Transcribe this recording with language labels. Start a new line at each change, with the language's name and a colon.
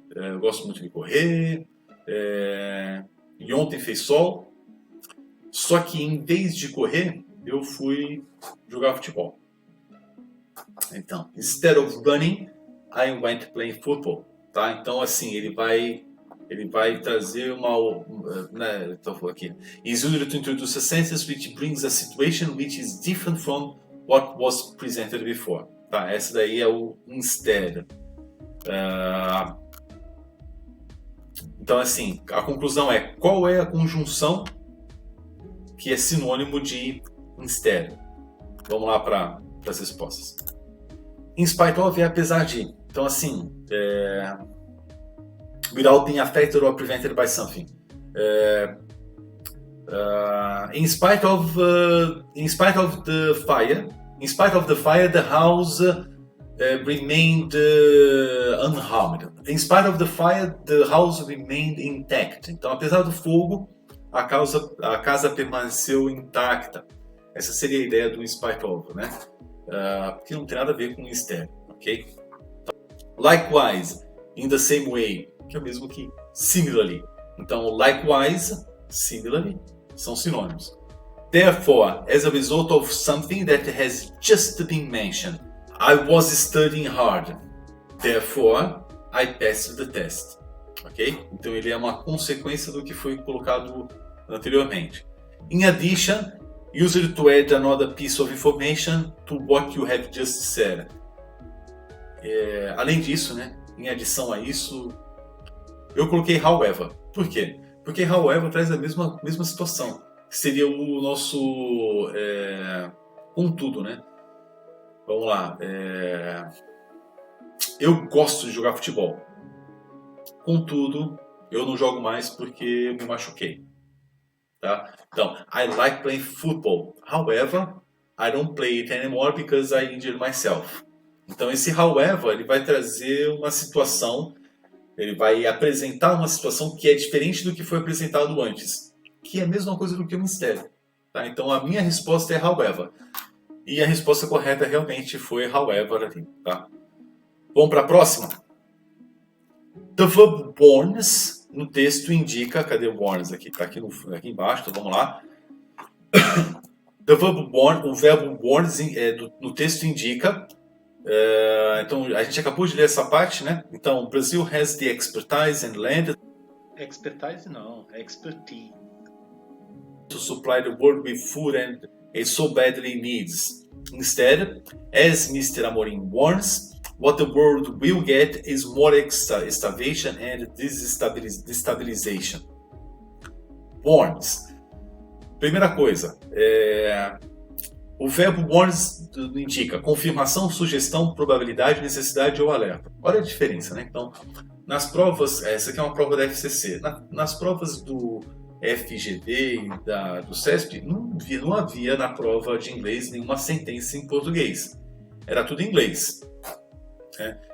Portuguese: Eu gosto muito de correr, e ontem fez sol, só que em vez de correr, eu fui jogar futebol.
English: Então, instead of running, I went playing football, tá?
Portuguese: Então assim, ele vai trazer uma, né, então aqui.
English: Is used to introduce a sentence which brings a situation which is different from what was presented before.
Portuguese: Tá? Essa daí é o instead. Então assim, a conclusão é: qual é a conjunção que é sinônimo de instead? Vamos lá para as respostas. In spite of é apesar de. Então assim,
English: without being affected or prevented by something. In spite of the fire, the house remained unharmed. In spite of the fire, the house remained intact.
Portuguese: Então, apesar do fogo, a casa permaneceu intacta. Essa seria a ideia do in spite of, né? Que não tem nada a ver com instead, ok?
English: Likewise, in the same way,
Portuguese: que é o mesmo que
English: similarly.
Portuguese: Então, likewise, similarly, são sinônimos.
English: Therefore, as a result of something that has just been mentioned, I was studying hard. Therefore, I passed the test. Ok?
Portuguese: Então, ele é uma consequência do que foi colocado anteriormente.
English: In addition, use it to add another piece of information to what you have just said.
Portuguese: Além disso, né? Em adição a isso, eu coloquei however. Por quê? Porque however traz a mesma situação. Seria o nosso contudo, né? Vamos lá. Eu gosto de jogar futebol. Contudo, eu não jogo mais porque eu me machuquei. Tá?
English: Então, I like playing football. However, I don't play it anymore because I injured myself.
Portuguese: Então, esse however, ele vai trazer uma situação, ele vai apresentar uma situação que é diferente do que foi apresentado antes, que é a mesma coisa do que o mistério. Tá? Então, a minha resposta é however. E a resposta correta realmente foi however ali, tá? Vamos para a próxima?
English: The verb warns
Portuguese: no texto indica, cadê o warns aqui? Está aqui, aqui embaixo, então vamos lá.
English: The verb warn,
Portuguese: o verbo warns no texto indica, então a gente acabou de ler essa parte, né?
English: Então, Brazil has the expertise and land
Portuguese: Expertise não, é expertise.
English: to supply the world with food and it so badly needs. Instead, as Mr. Amorim warns, what the world will get is more starvation and destabilization. Warns.
Portuguese: Primeira coisa, o verbo warns indica confirmação, sugestão, probabilidade, necessidade ou alerta. Olha a diferença, né? Então, nas provas, essa aqui é uma prova da FCC, nas provas do FGV e do CESP, não havia na prova de inglês nenhuma sentença em português. Era tudo em inglês. Né?